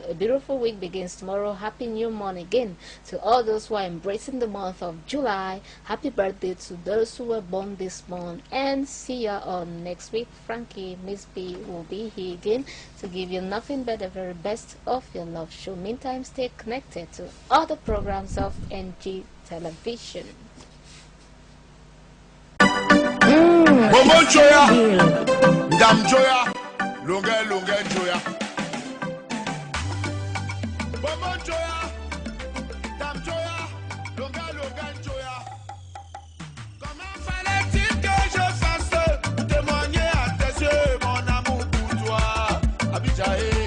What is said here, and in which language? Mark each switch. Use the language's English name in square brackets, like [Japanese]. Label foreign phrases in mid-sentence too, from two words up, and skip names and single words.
[English] A beautiful week begins tomorrow. Happy new month again to all those who are embracing the month of July. Happy birthday to those who were born this month. And see you on next week. Frankie, Miss B will be here again to give you nothing but the very best of your love show. Meantime, stay connected to all the programs of NG Television. Bobo Joya, Dam Joya, Longa Joya. Bobo Joya, Dam Joya, Longa Joya. [French] Comment fallait-il que je fasse témoigner à tes yeux mon amour pour toi, Abidjaé?